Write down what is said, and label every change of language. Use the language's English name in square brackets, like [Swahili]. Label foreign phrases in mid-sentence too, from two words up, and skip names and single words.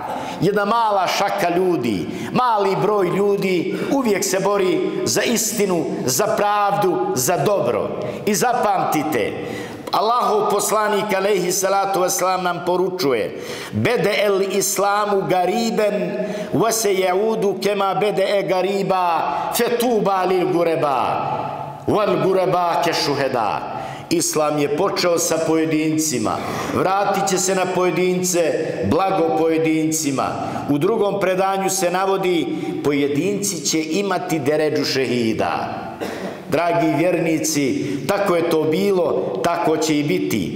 [Bosnian] Jedna mala šaka ljudi, mali broj ljudi uvijek se bori za istinu, za pravdu, za dobro. I zapamtite, Allahov poslanik [Arabic] عليه الصلاة والسلام [Bosnian] nam poručuje: [Arabic] بدأ الإسلام غريبا وسيعود كما بدأ غريبا فطوبى للغرباء والغرباء كالشهداء. [Bosnian] Islam je počeo sa pojedincima, vratit će se na pojedince, blago pojedincima. U drugom predanju se navodi, pojedinci će imati deređu šehida. Dragi vjernici, tako je to bilo, tako će i biti.